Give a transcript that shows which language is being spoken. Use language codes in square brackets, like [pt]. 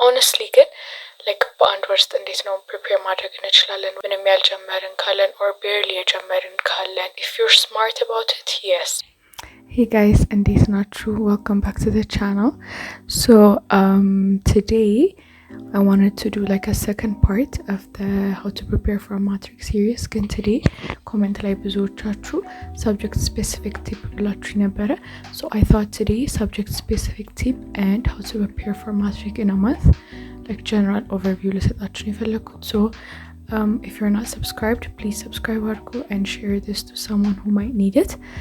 [am] honestly ግን like በአንድ ወር ውስጥ እንዴት ነው prepare ማድረግ እንችላለን ምንም ያልጀመርን ካለን [en] or barely [am] የጀመርን ካለን [en] if you're smart about it, yes. Hey guys, [am] እንዴት ናችሁ? [en] Welcome back to the channel. So today I wanted to do like a second part of the how to prepare for a matrix series. [am] ግን today comment ላይ ብዙዎቻችሁ [en] subject specific tip [am] ብላችሁ ነበረ. [en] So I thought today subject specific tip and how to prepare for matrix in a month, like general overview [am] ልሰጣችሁ የፈለኩት. [en] So if you're not subscribed, please subscribe አድርጉ and share this to someone who might need it.